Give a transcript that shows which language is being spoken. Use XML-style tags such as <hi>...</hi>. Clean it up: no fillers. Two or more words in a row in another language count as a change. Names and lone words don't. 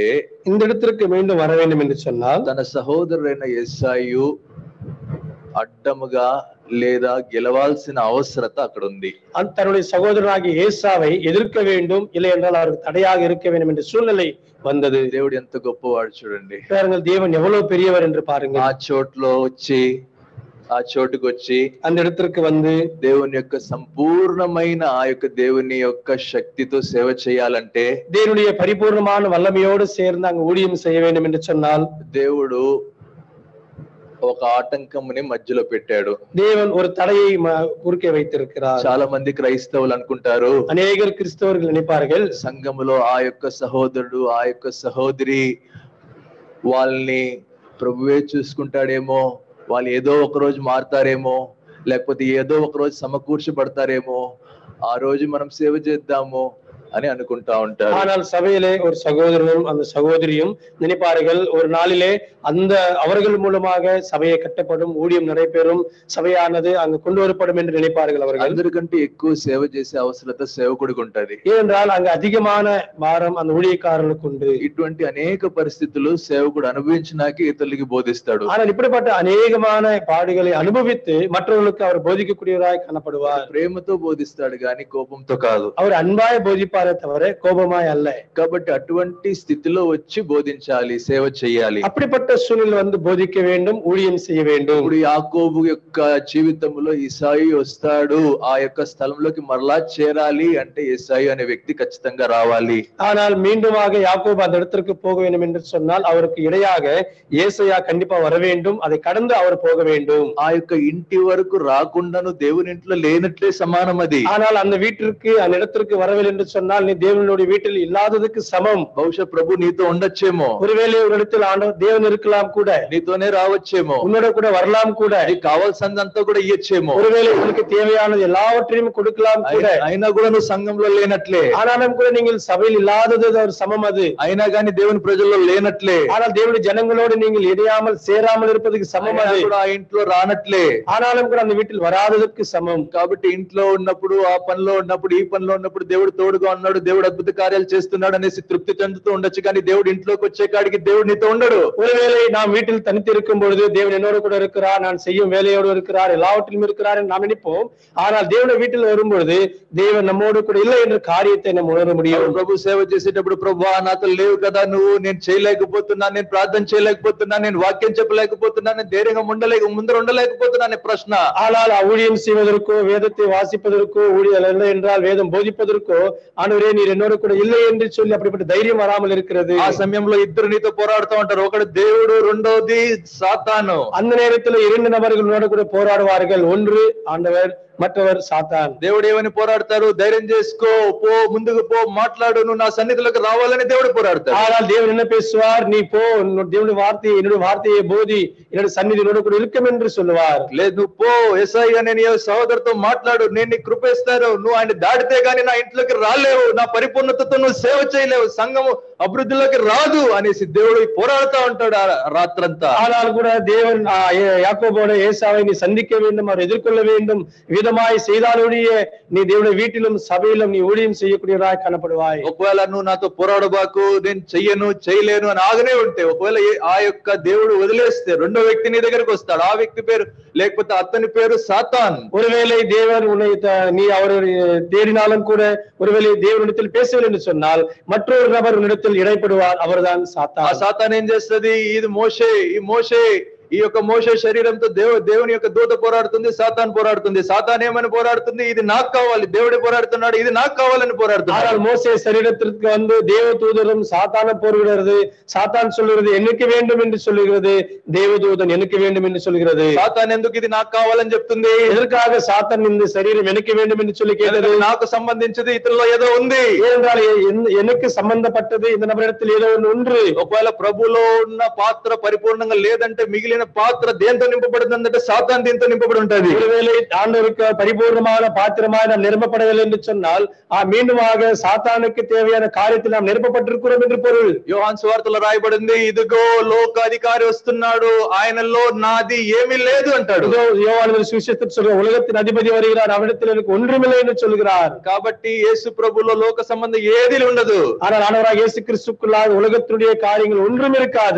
<ta>இந்த இடத்திற்கு மீண்டும் வர வேண்டும் என்று சொன்னால்</ta> <te>తన సహోదరుడైన యేసాయి అడ్డముగా లేదా గెలవాల్సిన అవసరత అక్కడ ఉంది.</te> <ta>தன்னுடைய சகோதரனாகிய ஏசாவை எதிர்க்க வேண்டும், இல்லை என்றால் அவருக்கு தடையாக இருக்க வேண்டும் என்ற சூழ்நிலை வந்தது.</ta> <te>దేవుడు ఎంత గొప్పవాడు చూడండి.</te> <ta>பாருங்கள், தேவன் எவ்வளவு பெரியவர் என்று பாருங்கள்.</ta> <te>ఆ చోటుకు వచ్చి</te> <ta>அந்த இடத்திற்கு வந்து</ta> <te>దేవుని యొక్క సంపూర్ణమైన ఆ యొక్క దేవుని యొక్క శక్తితో సేవ చేయాలంటే,</te> <ta>தேவனுடைய பரிபூர்ணமான வல்லமையோடு சேர்ந்து அங்கு ஊழியம் செய்ய வேண்டும் என்று சொன்னால்</ta> <te>దేవుడు ఒక ఆటంకముని మధ్యలో పెట్టాడు.</te> <ta>தேவன் ஒரு தடையை குறுக்கே வைத்திருக்கிறார்.</ta> <te>చాలా మంది క్రైస్తవులు అనుకుంటారు,</te> <ta>அநேகர் கிறிஸ்தவர்கள் நினைப்பார்கள்,</ta> <te>సంఘములో ఆ యొక్క సహోదరుడు ఆ యొక్క సహోదరి వాళ్ళని ప్రభువే చూసుకుంటాడేమో, వాళ్ళు ఏదో ఒక రోజు మారుతారేమో, లేకపోతే ఏదో ఒక రోజు సమకూర్చబడతారేమో, ఆ రోజు మనం సేవ చేద్దాము అని అనుకుంటా ఉంటారు.</te> <ta>ஆனால் சபையிலே ஒரு சகோதரனும் அந்த சகோதரியும் நினைப்பார்கள், ஒரு நாளிலே அந்த அவர்கள் மூலமாக சபையை கட்டப்படும், ஊழியம் நடைபெறும், சபையானது அங்கு கொண்டு வரப்படும் என்று நினைப்பார்கள். அவர்கள்</ta> <te>అందరికంటే ఎక్కువ సేవ చేసే అవసరత సేవకుడికి ఉంటది.</te> <ta>ஏனென்றால் அங்கு அதிகமான பாரம் அந்த ஊழியக்காரனுக்கு உண்டு.</ta> <te>ఇటువంటి అనేక పరిస్థితులు సేవకుడు అనుభవించినాకే ఇతరులకి బోధిస్తాడు.</te> <ta>ஆனால் இப்படிப்பட்ட அநேகமான பாடுகளை அனுபவித்து மற்றவர்களுக்கு அவர் போதிக்கக்கூடியவராய் காணப்படுவார்.</ta> <te>ప్రేమతో బోధిస్తాడు గాని కోపంతో కాదు.</te> <ta>அவர் அன்பாய் போதிப்பாரே தவிர கோபமாய் அல்ல.</ta> <te>కాబట్టి అటువంటి స్థితిలో వచ్చి బోధించాలి, సేవ చేయాలి.</te> <ta>அப்படிப்பட்ட சூழ்நிலை வந்து போதிக்க வேண்டும், ஊழியம் செய்ய வேண்டும்.</ta> <te>ఇప్పుడు యాకోబు యొక్క జీవితంలో ఇసాయి వస్తాడు, ఆ యొక్క స్థలంలోకి మరలా చేరాలి అంటే ఇసాయి అనే వ్యక్తి ఖచ్చితంగా రావాలి.</te> <ta>ஆனால் மீண்டுமாக யாக்கோபு அந்த இடத்திற்கு போக வேண்டும் என்று சொன்னால் அவருக்கு இடையாக ஏசாயா கண்டிப்பா வர வேண்டும், அதை கடந்து அவர் போக வேண்டும்.</ta> <te>ఆ యొక్క ఇంటి వరకు రాకుండాను దేవుని ఇంట్లో లేనట్లే సమానం అది.</te> <ta>ஆனால் அந்த வீட்டிற்கு அந்த இடத்திற்கு வரவில்லை என்று சொன்னால் நீ தேவனுடைய வீட்டில் இல்லாததுக்கு சமம்.</ta> <te>బహుశా ప్రభు నీతో ఉండొచ్చేమో,</te> <ta>ஒருவேளை ஒரு இடத்தில் ஆண்டவர் தேவன் இருக்கலாம் கூட,</ta> <te>నీతోనే రావచ్చేమో,</te> <ta>உன்னோட கூட வரலாம் கூட,</ta> <te>నీకు కావాల్సిందంతా కూడా ఇయ్యొచ్చేమో,</te> <ta>ஒருவேளை உங்களுக்கு தேவையானது எல்லாவற்றையும் கொடுக்கலாம் கூட,</ta> <te>అయినా కూడా నువ్వు సంఘంలో లేనట్లే,</te> <ta>ஆனாலும் கூட நீங்கள் சபையில் இல்லாதது ஒரு சமம் அது.</ta> <te>అయినా కానీ దేవుని ప్రజల్లో లేనట్లే,</te> <ta>ஆனால் தேவனுடைய ஜனங்களோடு நீங்கள் இணையாமல் சேராமல் இருப்பதற்கு சமம் அது.</ta> <te>కూడా ఆ ఇంట్లో రానట్లే,</te> <ta>ஆனாலும் கூட அந்த வீட்டில் வராததற்கு சமம்.</ta> <te>కాబట్టి ఇంట్లో ఉన్నప్పుడు, ఆ పనిలో ఉన్నప్పుడు, ఈ పనిలో ఉన్నప్పుడు దేవుడు తోడుగా ఉన్నాడు, దేవుడు అద్భుత కార్యాలు చేస్తున్నాడు అనేసి తృప్తి చెందుతూ ఉండొచ్చు, కానీ దేవుడు ఇంట్లోకి వచ్చే కాడికి దేవుడు నీతో ఉండడు.</te> <ta>ஒருவேளை நாம் வீட்டில் தனித்து இருக்கும் பொழுது தேவன் என்னோடு கூட இருக்கிறார், நான் செய்யும் வேலையோடு இருக்கிறார், எல்லாவற்றிலும் இருக்கிறார் என்று நாம் நினைப்போம். ஆனால் தேவனுடைய வீட்டில் வரும்பொழுது தேவன் நம்மோடு கூட இல்லை என்ற காரியத்தை நம்ம உணர முடியும்.</ta> <te>ప్రభు సేవ చేసేటప్పుడు ప్రభువా నాతో లేవు కదా నువ్వు, నేను చేయలేకపోతున్నాను, నేను ప్రార్థన చేయలేకపోతున్నాను, నేను వాక్యం చెప్పలేకపోతున్నాను, నేను ధైర్యంగా ముందర ఉండలేకపోతున్నాను ప్రశ్న.</te> <ta>ஆனால் ஊழியம் செய்வதற்கோ வேதத்தை வாசிப்பதற்கோ ஊழியம் இல்லை என்றால் வேதம் போதிப்பதற்கோ ஆண்டவரே நீர் என்னோடு கூட இல்லை என்று சொல்லி அப்படிப்பட்ட தைரியம் வராமல் இருக்கிறது.</ta> <te>ఆ సమయంలో ఇద్దరు నీతో పోరాడుతూ ఉంటారు, ఒకడు దేవుడు, రెండోది సాతాను.</te> <ta>அந்த நேரத்தில் இரண்டு நபர்கள் உன்னோடு கூட போராடுவார்கள், ஒன்று ஆண்டவர், மற்றவர் சாத்தான்.</ta> <te>దేవుడు ఏమని పోరాడతారు? ధైర్యం చేసుకో, పో, ముందుకు పో, మాట్లాడు, నువ్వు నా సన్నిధిలోకి రావాలని దేవుడు పోరాడతాడు.</te> <ta>ஆனால் தேவன் என்ன பேசுவார்? நீ போ, தேவனுடைய வார்த்தையை, என்னுடைய வார்த்தையை போதி, என்னுடைய సన్నిధి என்னோடு கூட இருக்கும் என்று சொல்லுவார்.</ta> <te>లేదు నువ్వు పో, యేసయ్య అనే నీ సహోదరుతో మాట్లాడు, నేను నీకు కృపేస్తాను, నువ్వు ఆయన దాటితే గానీ నా ఇంట్లోకి రాలేవు, నా పరిపూర్ణతతో నువ్వు సేవ చేయలేవు, సంఘము అభివృద్ధిలోకి రాదు అనేసి దేవుడు పోరాడుతూ ఉంటాడు రాత్రంతా.</te> <ta>ஆனால் கூட தேவன் யாக்கோபோட ஏசாவை நீ சந்திக்க வேண்டும், அவர் எதிர்கொள்ள வேண்டும், விதமாய் செய்தாலுடைய நீ தேவனுடைய வீட்டிலும் சபையிலும் நீ ஊழியம் செய்யக்கூடியவராய் காணப்படுவாய்.</ta> <te>ఒకవేళ నువ్వు నాతో పోరాడబాకు, నేను చెయ్యను చేయలేను అని ఆగనే ఉంటే, ఒకవేళ ఆ యొక్క దేవుడు వదిలేస్తే రెండో వ్యక్తి నీ దగ్గరికి వస్తాడు, ఆ వ్యక్తి పేరు లేకపోతే అతని పేరు సాతాన్.</te> <ta>ஒருவேளை தேவன் உன்னை நீ அவரை தேடினாலும் கூட, ஒருவேளை தேவனிடத்தில் பேசவில்லை என்று சொன்னால் மற்றொரு நபர் உன்னிடத்தில் இடைப்படுவார், அவர்தான் சாத்தான்.</ta> <te>ఆ సాతాన్ ఏం చేస్తుంది? ఇది మోషే, ఈ యొక్క మోషే శరీరంతో దేవుని యొక్క దూత పోరాడుతుంది, సాతాన్ పోరాడుతుంది. సాతాన్ ఏమని పోరాడుతుంది? ఇది నాకు కావాలి, దేవుడే పోరాడుతున్నాడు, ఇది నాకు కావాలని పోరాడుతున్నాడు.</te> <ta>ஆனால் மோசே சரீரத்திற்கு வந்து தேவ தூதரும் சாத்தானும் போரிடுகிறது. சாத்தான் சொல்லுகிறது எனக்கு வேண்டும் என்று சொல்லுகிறது, தேவதூதன் எனக்கு வேண்டும் என்று சொல்லுகிறது.</ta> <te>సాతాన్ ఎందుకు ఇది నాకు కావాలని చెప్తుంది?</te> <ta>எதற்காக சாத்தான் இந்த சரீரம் எனக்கு வேண்டும் என்று சொல்லி கேட்டது?</ta> <te>నాకు సంబంధించింది ఇతరులో ఏదో ఉంది.</te> <ta>ஏனென்றால் எனக்கு சம்பந்தப்பட்டது இந்த நபரிடத்தில் ஏதோ ஒன்று.</ta> <te>ఒకవేళ ప్రభులో ఉన్న పాత్ర పరిపూర్ణంగా లేదంటే మిగిలిన పాత్ర దేంతో నింపబడుతుందంటే సాతాన్ దీంతో నింపబడి ఉంటది.</te> <ta>ஒருவேளை ஆண்டவருக்கு பரிபூர்ணமான பாத்திரமாய் நாம் நிரப்பப்படவில்லை என்று சொன்னால் மீண்டுமாக சாத்தானுக்கு தேவையான காரியத்தில் நாம் நிரப்பப்பட்டிருக்கிறோம் என்று பொருள்.</ta> <te>యోహాను సువార్తలో రాయబడింది, ఇదిగో లోక అధికారి వస్తున్నాడు, ఆయనలో నాది ఏమీ లేదు అంటాడు.</te> <ta>யோவான் சுவிசேஷத்தில் சொல்ற உலகத்தின் அதிபதி வருகிறார், அவரிடத்தில் எனக்கு ஒன்றுமில்லை என்று சொல்கிறார்.</ta> <te>కాబట్టి యేసు ప్రభులో లోక సంబంధం ఏది ఉండదు.</te> <ta>ஆனால் ஆண்டவராக இயேசு கிறிஸ்துக்குள்ளாக உலகத்தினுடைய காரியங்கள் ஒன்றும் இருக்காது.</ta>